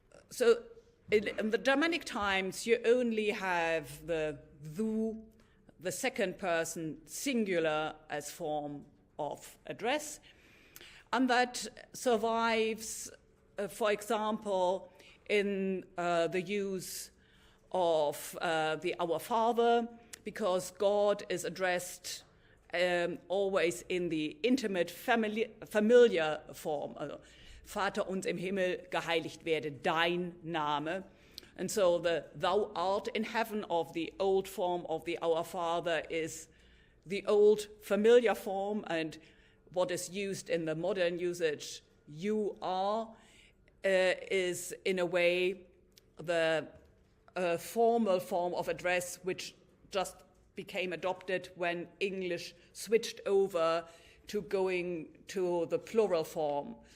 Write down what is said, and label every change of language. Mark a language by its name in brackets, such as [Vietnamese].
[English] So in the Germanic times, you only have the du, the second person singular as form of address, and that survives, for example, in the use of the Our Father, because God is addressed always in the intimate familiar form. [German] Vater uns im Himmel, geheiligt werde dein Name. [English] And so the thou art in heaven of the old form of the Our Father is the old familiar form, and what is used in the modern usage, you are, is in a way the formal form of address which just became adopted when English switched over to going to the plural form.